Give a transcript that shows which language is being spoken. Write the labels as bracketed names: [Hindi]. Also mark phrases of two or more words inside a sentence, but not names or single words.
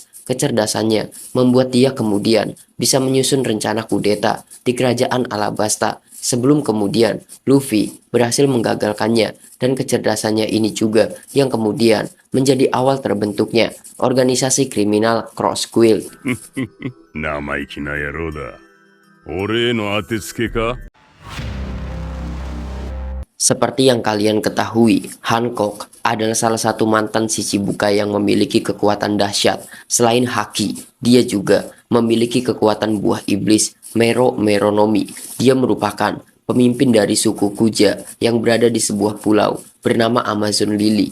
[Indonesian] Kecerdasannya membuat dia kemudian bisa menyusun rencana kudeta di kerajaan Alabasta sebelum kemudian Luffy berhasil menggagalkannya, dan kecerdasannya ini juga yang kemudian menjadi awal terbentuknya organisasi kriminal Cross Guild. [Japanese] 生意気な野郎だ。俺への当てつけか？ [Indonesian] Seperti yang kalian ketahui, Hancock adalah salah satu mantan si Chibukai yang memiliki kekuatan dahsyat. Selain haki, dia juga memiliki kekuatan buah iblis Meronomi. Dia merupakan pemimpin dari suku Kuja yang berada di sebuah pulau bernama Amazon Lily.